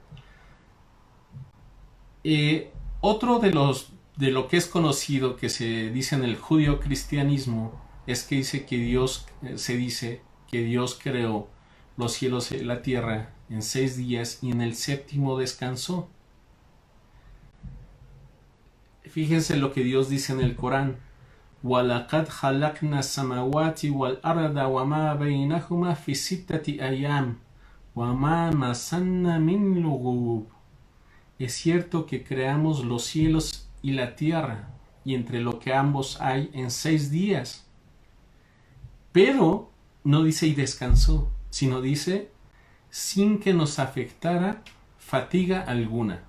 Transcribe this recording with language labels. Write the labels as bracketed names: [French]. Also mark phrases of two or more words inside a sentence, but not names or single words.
[Spanish] Otro de lo que es conocido que se dice en el judío-cristianismo es que se dice que Dios creó los cielos y la tierra en 6 días y en el séptimo descansó. Fíjense lo que Dios dice en el Corán: [Arabic] وَلَقَدْ خَلَقْنَا السَّمَاوَاتِ وَالْأَرْضَ وَمَا بَيْنَهُمَا فِي 6 أَيَّامٍ وَمَا مَسَنَّا مِنْ لُغُوبٍ. [Spanish] Es cierto que creamos los cielos y la tierra, y entre lo que ambos hay en 6 días. Pero no dice y descansó, sino dice sin que nos afectara fatiga alguna.